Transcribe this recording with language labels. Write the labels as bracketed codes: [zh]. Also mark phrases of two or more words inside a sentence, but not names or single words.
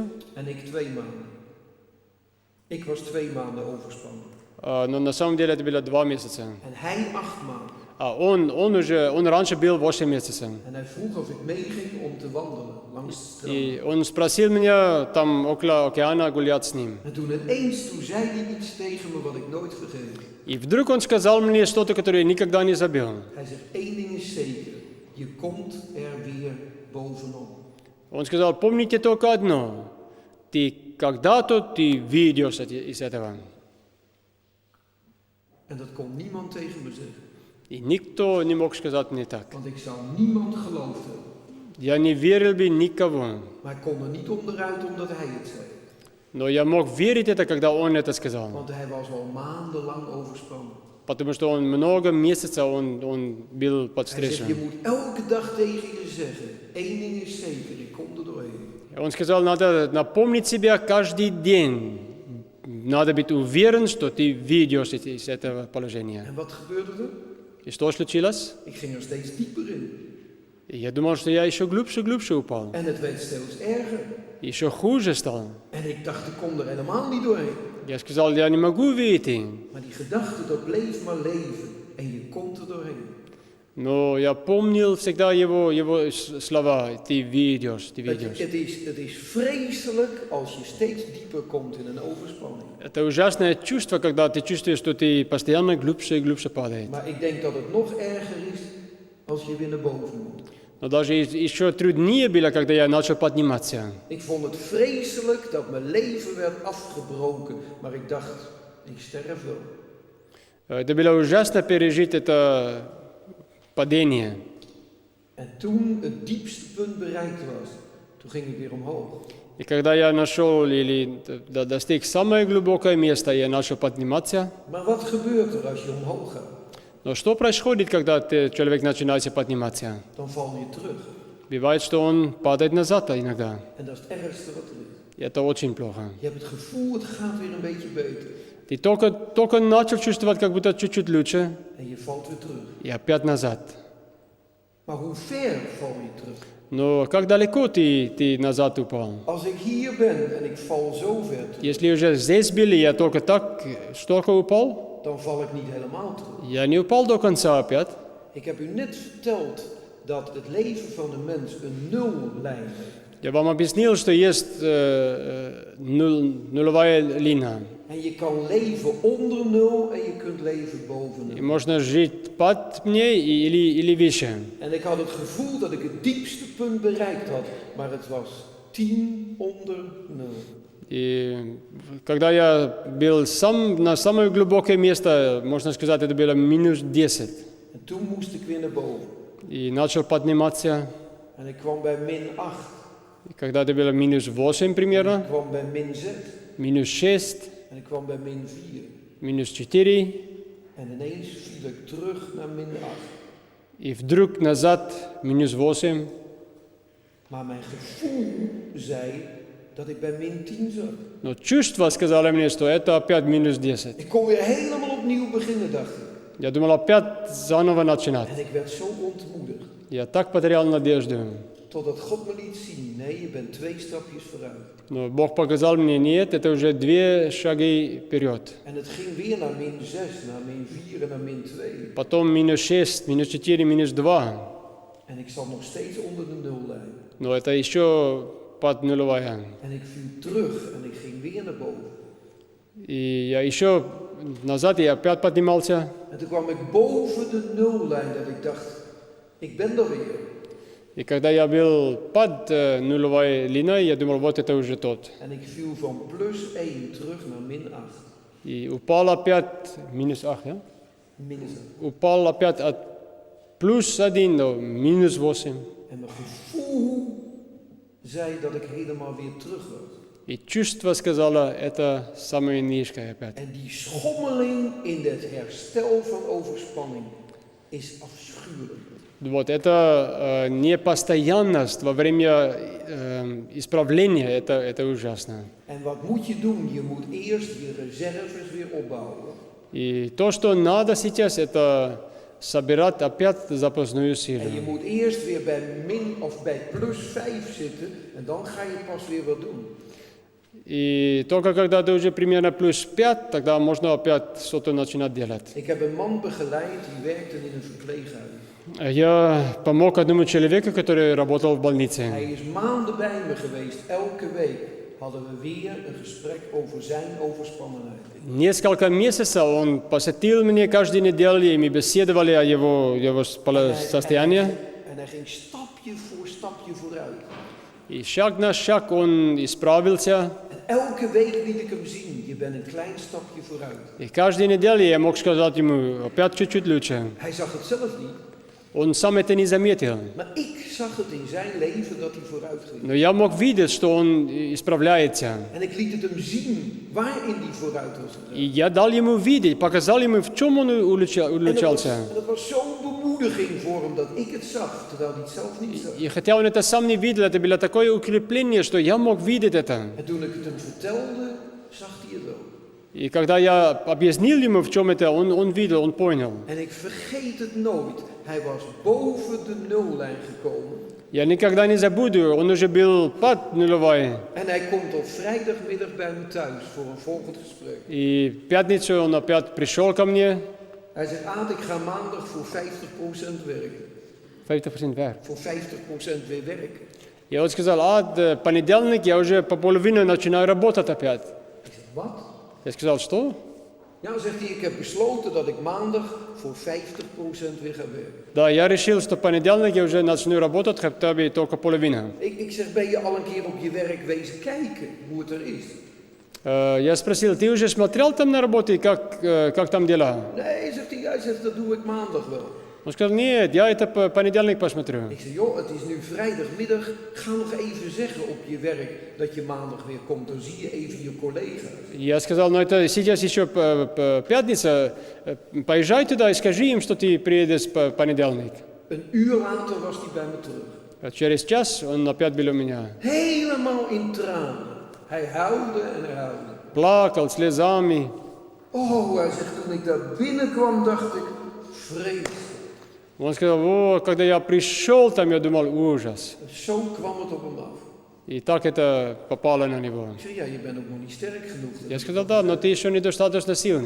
[nl] En ik 2 maanden. Ik was 2 maanden overspannen. [ru] но на самом деле это было 2 месяца. [nl] En hij 8 maanden. [ru] А он раньше был 8 месяцев. [nl] En hij vroeg of ik meeging om te wandelen langs het strand. [ru] И он спросил меня там около океана гулять с ним. [nl] En toen zei hij iets tegen me wat ik nooit vergeet. [ru] И вдруг он сказал мне что-то, которое я никогда не забыл. [nl] Hij zegt, 1 ding is zeker, je komt er weer bovenop. [ru] Он сказал, помните только одно, ты когда-то выйдешь из этого. [nl] En dat kon niemand tegen me zeggen. [ru] И никто не мог сказать мне так. [nl] Want ik zou niemand geloofd hebben. [ru] Я не верил бы никого. [nl] Maar ik kon er niet onderuit omdat hij het zei. [ru] Но я мог верить это, когда он это сказал. [nl] Want hij was al maandenlang overspannen. [ru] Потому что он много месяцев он был под [nl] Hij zegt, [ru] стрессом. [nl] je moet elke dag tegen je zeggen, 1 ding is zeker, ik kom er doorheen. [ru] Он сказал, надо напомнить себя каждый день. Надо быть уверен, что ты выйдешь из этого положения. [nl] En wat gebeurde er? [ru] И что случилось? [nl] Ik ging er steeds dieper in. [ru] И я думал, что я еще глубже упал. [nl] En het werd steeds erger. [ru] Еще хуже стал. [nl] En ik dacht, ik kom er helemaal niet doorheen. [ru] Я сказал, я не могу выйти. [nl] Maar die gedachte, dat bleef maar leven. En je komt er doorheen. [ru] Но я помнил всегда его слова. Ты выйдешь. [nl] Het is vreselijk als je steeds dieper komt in een overspanning. [ru] Это ужасное чувство, когда ты чувствуешь, что ты постоянно глубже и глубже падаешь. [nl] Maar ik denk dat het nog erger is als je weer naar boven moet. [ru] Но даже еще труднее было, когда я начал подниматься. [nl] Ik vond het vreselijk dat mijn leven werd afgebroken. Maar ik dacht, ik sterf wel. [ru] Это было ужасно пережить это падение. [nl] En toen het diepste punt bereikt was, Toen ging ik weer omhoog. [ru] И когда я нашел или достиг самое глубокое место, я начал подниматься. [nl] Maar wat gebeurt er als je omhoog gaat? [ru] Но что происходит, когда человек начинает подниматься? [nl] Dan val je terug. [ru] Бывает, что он падает назад иногда. [nl] En dat is het ergste wat er is. [ru] И это очень плохо. [nl] Je hebt het gevoel, het gaat weer een beetje beter. [ru] Ты только начал чувствовать, как будто чуть-чуть лучше, [nl] En je valt weer terug. [ru] и опять назад. [nl] Maar hoe ver val je terug? [ru] Но как далеко ты назад упал? [nl] Als ik hier ben en ik val zo ver terug, [ru] Если уже здесь были, я только так, только упал, [nl] dan val ik niet helemaal terug. [ru] я не упал до конца опять. [nl] Ik heb u net verteld dat het leven van de mens een nullijn heeft. [ru] Я вам объяснил, что есть нулевая линия. [nl] En je kan leven onder nul en je kunt leven boven [ru] И [nl] nul. [ru] можно жить под ней или выше. [nl] En ik had het gevoel dat ik het diepste punt bereikt had, maar het was 10 onder nul. [ru] И когда я был на самое глубокое место, можно сказать, это было минус 10. [nl] En toen moest ik weer naar boven. [ru] И начал подниматься. [nl] En ik kwam bij -8. [ru] И когда это было минус 8 примерно, [nl] Ik kwam bij -6. [ru] минус 6, [nl] En ik kwam bij -4. [ru] минус 4. [nl] En ineens viel ik terug naar -8. [ru] И вдруг назад минус 8. [nl] Maar mijn gevoel zei dat ik bij -10 zat. [ru] Но чувство сказало мне, что это опять минус 10. [nl] Ik kon weer helemaal opnieuw beginnen, dacht ik. [ru] Я думал опять заново начинать. [nl] En ik werd zo ontmoedigd. [ru] Я так потерял надежду. [nl] Totdat God me liet zien, nee, je bent 2 stapjes vooruit. [ru] Но Бог показал мне, нет, это уже 2 шаги вперед. [nl] En het ging weer naar -6, naar -4 en naar -2. [ru] Потом минус 6, минус 4, минус 2. [nl] En ik zat nog steeds onder de nullijn. [ru] Но это еще под нулевая. [nl] En ik viel terug en ik ging weer naar boven. [ru] И я еще назад, я опять поднимался. [nl] En toen kwam ik boven de nullijn dat ik dacht, ik ben er weer. [ru] И когда я был под нулевой линией, я думал, вот это уже тот. [nl] En ik viel van +1 terug naar -8. [ru] И упал опять, минус 8, ja? -8. Упал опять от плюс 1 до минус 8. [nl] En mijn gevoel zei dat ik helemaal weer terug was. [ru] И чувство сказало, это самое низкое опять. [nl] En die schommeling in het herstel van overspanning is afschuwelijk. [ru] Вот это непостоянность во время исправления, это ужасно. [nl] En wat moet je doen? Je moet eerst je reserves weer opbouwen. [ru] И то, что надо сейчас, это собирать опять запасную [nl] En je [ru] силу. [nl] moet eerst weer bij bij +5 zitten en dan ga je pas weer wat doen. [ru] И только когда ты уже примерно плюс 5, тогда можно опять что-то начинать делать. [nl] Ik heb een man begeleid die werkte in een verpleeghuis. [ru] Я помог одному человеку, который работал в больнице. [nl] Hij is maanden bij me geweest. Elke week hadden we weer een gesprek over zijn overspannenheid. [ru] Несколько месяцев он посетил меня каждую неделю, и мы беседовали о его состоянии. [nl] En hij ging stapje voor stapje vooruit. [ru] И шаг на шаг он исправился. [nl] En elke week liet ik hem zien, je bent een klein stapje vooruit. [ru] И каждую неделю я мог сказать ему, опять чуть-чуть лучше. [nl] Hij zag het zelf niet, [ru] Он сам это не заметил. [nl] maar ik zag het in zijn leven dat hij vooruit ging. [ru] Но я мог видеть, что он исправляется. [nl] En ik liet het hem zien waarin hij vooruit was gegaan. [ru] И я дал ему видеть, показал ему, в чем он улучшался. [nl] En dat was zo'n bemoediging voor hem dat ik het zag, terwijl hij het zelf niet zag. [ru] И хотя он это сам не видел, это было такое укрепление, что я мог видеть это. [nl] En toen ik het hem vertelde, zag hij het ook. [ru] И когда я объяснил ему, в чем это, он видел, он понял. [nl] En ik vergeet het nooit. Hij was boven de nullijn gekomen. [ru] Я никогда не забуду, он уже был под нулевой. [nl] En hij komt op vrijdagmiddag bij me thuis voor een volgend gesprek. [ru] И в пятницу он опять пришел ко мне. [nl] Hij zegt, Aad, ik ga maandag voor 50% werken. 50% werk. Voor 50% weer werken. [ru] Я вот сказал, понедельник я уже по половине начинаю работать опять. [nl] Ik zeg, wat? [ru] Я сказал, что? [nl] Ja, zegt hij, ik heb besloten dat ik maandag voor 50% weer ga werken. [ru] Да, я решил, что в понедельник я уже начну работать хотя бы только половина. [nl] Ik zeg, ben je al een keer op je werk wezen kijken hoe het er is? [ru] Я спросил, ты уже смотрел там на работе, как там дела? [nl] Nee, zegt hij, dat doe ik maandag wel. [ru] Он сказал, нет, я это понедельник посмотрю. [nl] Ik zei, joh, het is nu vrijdagmiddag. Ga nog even zeggen op je werk dat je maandag weer komt. Dan zie je even je collega's. [ru] Я сказал, ну это сейчас еще пятница, поезжай туда и скажи им, что ты приедешь в понедельник. [nl] Een uur later was hij bij me terug. [ru] Через час он опять был у меня. [nl] Helemaal in tranen. Hij huilde en hij huilde. [ru] Плакал слезами. [nl] Oh, hij zegt, toen ik daar binnenkwam, dacht ik, vreselijk. [ru] Он сказал, о, когда я пришел там, я думал, ужас. [nl] Zo kwam het op hem af. [ru] И так это попало на него. [nl] Ik zeg, ja, je bent ook nog niet sterk genoeg. [ru] Я сказал, да, но ты еще недостаточно сильный.